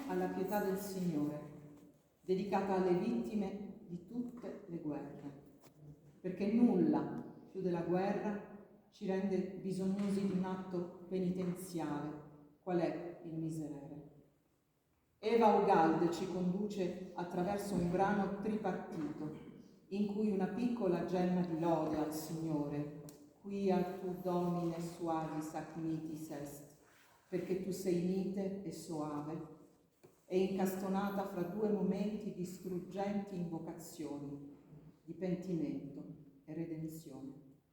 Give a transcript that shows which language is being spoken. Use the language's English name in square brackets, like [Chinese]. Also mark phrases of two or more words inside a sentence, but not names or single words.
[Italian] alla pietà del Signore, dedicata alle vittime di tutte le guerre, perché nulla più della guerra ci rende bisognosi di un atto penitenziale, qual è il miserere. Eva Ugalde ci conduce attraverso un brano tripartito, in cui una piccola gemma di lode al Signore, [Latin] quia tu Domine suavis ac mitis est, [Italian] perché tu sei mite e soave, è incastonata fra due momenti di struggenti invocazioni, di pentimento e redenzione.